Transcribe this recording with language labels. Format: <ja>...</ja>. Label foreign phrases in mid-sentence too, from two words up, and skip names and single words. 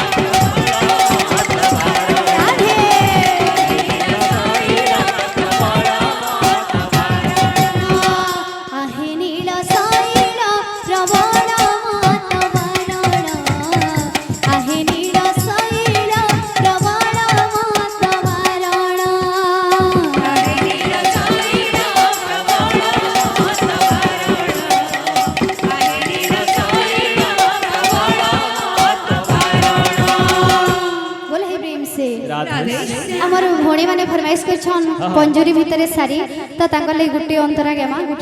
<or>ରାଧେ ଆହେ ନୀଳ ଶୈଳ ପ୍ରବଳ ମତ ବାରଣ ଆହେ ନୀଳ ଶୈଳ ପ୍ରବଳ ମତ ବାରଣ ଆହେ ନୀଳ ଶୈଳ ପ୍ରବଳ ମତ ବାରଣ ଆହେ ନୀଳ ଶୈଳ ପ୍ରବଳ ମତ ବାରଣ</or> <hi>बोले हे प्रेम से राधे</hi> <or>ଆମର ଭଉଣୀ ମାନେ ଫରମାଇଶ କରିଛନ୍ ପଞ୍ଜୁରୀ ଭିତରେ ଶାଢ଼ୀ ତ ତାଙ୍କର ଲାଗି ଗୋଟିଏ ଅନ୍ତରା ଗେମା ଗୋଟିଏ</or>